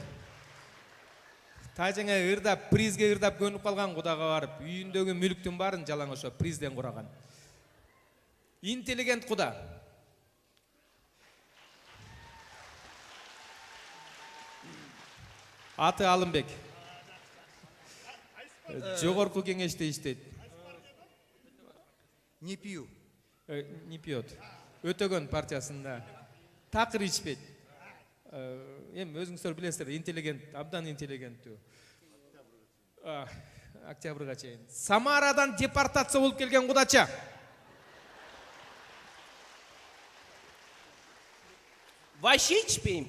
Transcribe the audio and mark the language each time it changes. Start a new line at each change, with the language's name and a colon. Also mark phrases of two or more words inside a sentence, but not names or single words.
Kyrgyz: Тажеңе ырдап, призге ырдап көнүп калган кудага барып, үйүндөгү мүлктүн баарын жалаң ошо призден кураган. Интеллигент куда. Аты Алымбек. Жогорку кеңеште иштейт.
Russian: Не пью. Не пьет.
Kyrgyz: Өтөгөн партиясында. Такыр ичпейт. Эми өзүңүздөр билесиздер, интеллигент, абдан интеллигенттүү. Октябрга чейин. Самарадан депортация болуп келген кудача. Вообще ичпейм.